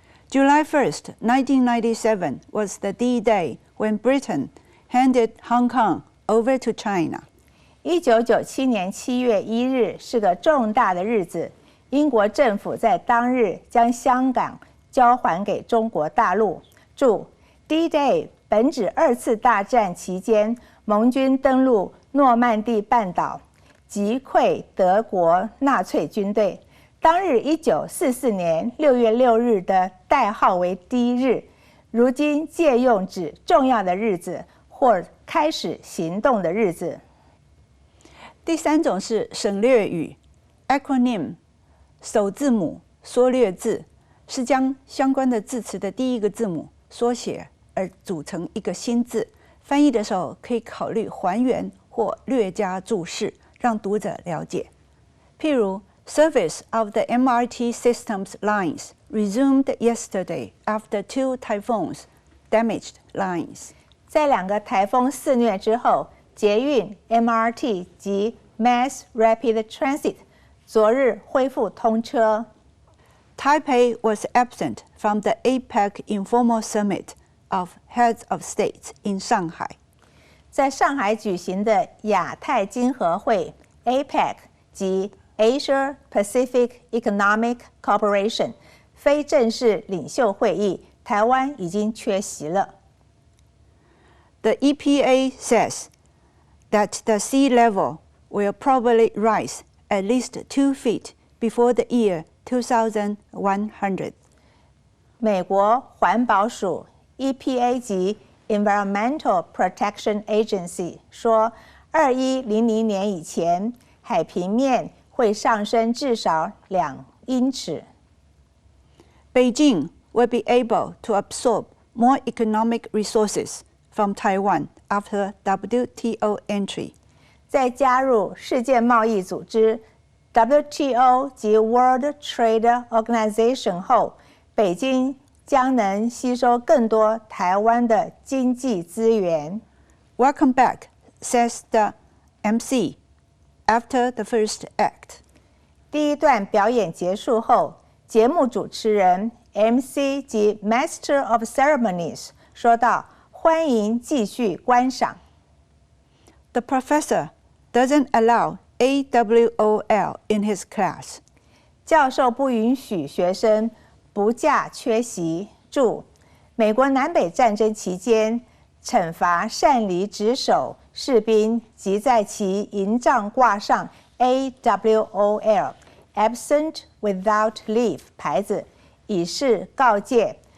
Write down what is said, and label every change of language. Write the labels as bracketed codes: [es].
[en] July 1st, 1997 was the D-Day when Britain handed Hong Kong over to China. [zh] 1997年7月1日是个重大的日子，英国政府在当日将香港交还给中国大陆。注 D-Day 本指2次大战期间盟军登陆诺曼底半岛，击溃德国纳粹军队。当日1944年6月6日的代号为 D 日，如今借用指重要的日子或开始行动的日子。第3种是省略语 acronym， 首字母缩略字，是将相关的字词的第一个字母缩写而组成一个新字。翻译的时候可以考虑还原或略加注释，让读者了解。譬如 [en] Service of the MRT system's lines resumed yesterday after 2 typhoons damaged lines. [zh] 在2个台风肆虐之后，捷运 MRT 及 Mass Rapid Transit 昨日恢复通车。 [en] Taipei was absent from the APEC informal summit of heads of states in Shanghai. [zh] 在上海举行的亚太经合会 APEC 及 Asia Pacific Economic Cooperation 非正式领袖会议，台湾已经缺席了。 [en] The EPA says that the sea level will probably rise at least 2 feet before the year 2100. [zh] 美国环保署 EPA 及 Environmental Protection Agency 说，2100年以前，海平面会上升至少2英尺。 [en] Beijing will be able to absorb more economic resources from Taiwan after WTO entry. [zh] 在加入世界贸易组织 WTO 及 World Trade Organization 后，北京将能吸收更多台湾的经济资源。 [en] Welcome back, says the MC after the first act. [zh] 第一段表演结束后，节目主持人 MC 及 Master of Ceremonies 说道：“欢迎继续观赏。” [en] The professor doesn't allow AWOL in his class. [zh] 教授不允许学生不假缺席。注：美国南北战争期间，惩罚擅离职守士兵及在其营帐挂上 AWOL (Absent Without Leave) 牌子，以示告诫。